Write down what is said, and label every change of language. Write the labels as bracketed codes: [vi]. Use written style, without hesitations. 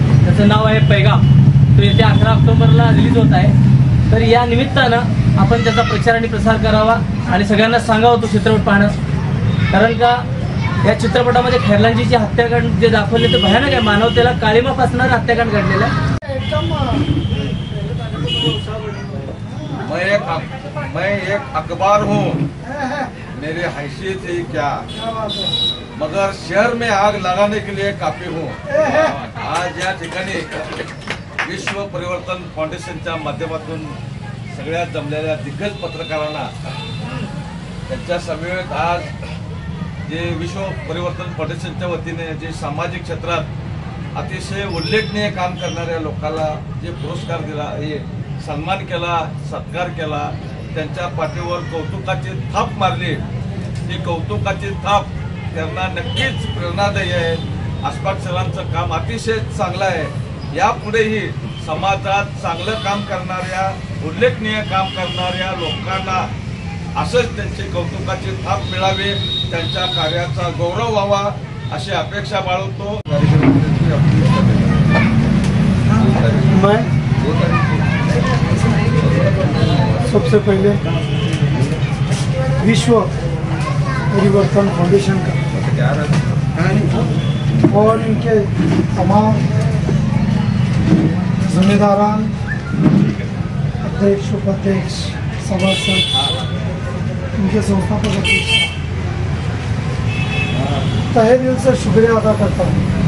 [mr] त्याचं नाव आहे पैगाम. तो येत्या 11 ऑक्टोबरला रिलीज होत आहे. तर या निमित्तानं आपण त्याचा प्रचार आणि प्रसार करावा आणि सगळ्यांना सांगावं तो चित्रपट पाहणं. कारण का या चित्रपटामध्ये खैरलांजीचे हत्याकांड जे दाखवले ते भयानक आहे. मानवतेला काळीमा फासणारं हत्याकांड घडलेलं आहे. [hi] मैं एक अखबार हूँ, मेरी हैसियत ही क्या, मगर शहर में आग लगाने के लिए काफी हूँ. [mr] आज या ठिकाणी विश्व परिवर्तन फाउंडेशनच्या माध्यमातून सगळ्या जमलेल्या दिग्गज पत्रकारांना त्यांच्या समवेत आज जे विश्व परिवर्तन फाउंडेशनच्या वतीने जे सामाजिक क्षेत्रात अतिशय उल्लेखनीय काम करणाऱ्या लोकांना जे पुरस्कार दिला, हे सन्मान केला, सत्कार केला, त्यांच्या पाठीवर कौतुकाची थाप मारली. ही कौतुकाची थाप त्यांना नक्कीच प्रेरणादायी आहे. अशफाक सरांचं काम अतिशय चांगलं आहे. यापुढेही समाजात चांगलं काम करणाऱ्या, उल्लेखनीय काम करणाऱ्या लोकांना असंच त्यांची कौतुकाची थाप मिळावी, त्यांच्या कार्याचा गौरव व्हावा अशी अपेक्षा बाळगतो. [hi] सबसे पहले विश्व परिवर्तन फाउंडेशन का और इनके तमाम जिम्मेदारान, अध्यक्ष, उपाध्यक्ष, सभासद, इनके संस्थापक अध्यक्ष, तहे दिल से शुक्रिया अदा करता हूँ.